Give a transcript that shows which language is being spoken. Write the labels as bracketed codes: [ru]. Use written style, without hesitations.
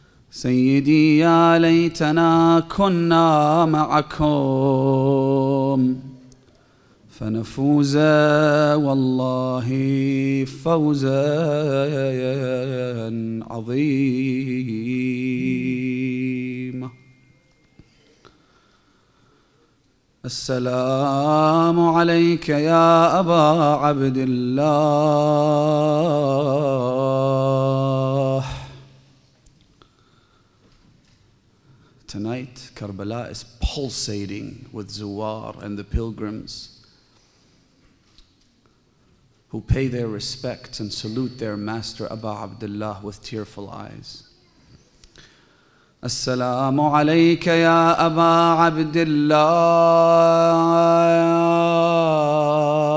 [ar] سيدي يا ليتنا كنا معكم فنفوز والله فوزا عظيما. السلام عليك يا أبا عبد الله. [en] Tonight, Karbala is pulsating with Zuwar and the pilgrims who pay their respects and salute their master Abu Abdullah with tearful eyes. [ar] السلام عليك يا أبا عبد الله